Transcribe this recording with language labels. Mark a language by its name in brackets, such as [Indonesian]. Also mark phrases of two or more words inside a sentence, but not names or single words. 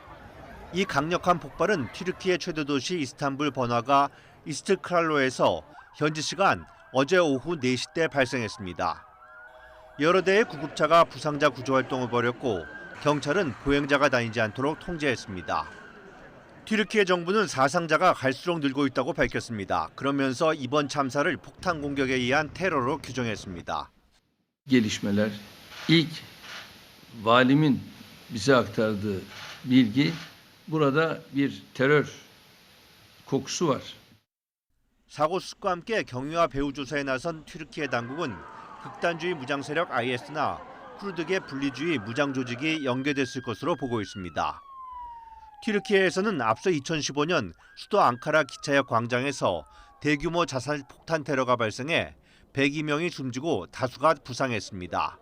[Korean] 이 강력한 폭발은 튀르키예 최대 도시 이스탄불 번화가 이스트클랄로에서 현지 시간 어제 오후 4시 때 발생했습니다. 여러 대의 구급차가 부상자 구조 활동을 벌였고 경찰은 보행자가 다니지 않도록 통제했습니다. 튀르키예 정부는 사상자가 갈수록 늘고 있다고 밝혔습니다. 그러면서 이번 참사를 폭탄 공격에 의한 테러로 규정했습니다. [Turkish] Gelişmeler ilk valimin bize aktardığı bilgi burada bir terör kokusu var. [Korean] 사고 수습과 함께 경위와 배후 조사에 나선 튀르키예 당국은 극단주의 무장 세력 IS나 쿠르드계 분리주의 무장 조직이 연계됐을 것으로 보고 있습니다. 튀르키예에서는 앞서 2015년 수도 앙카라 기차역 광장에서 대규모 자살 폭탄 테러가 발생해 102명이 숨지고 다수가 부상했습니다.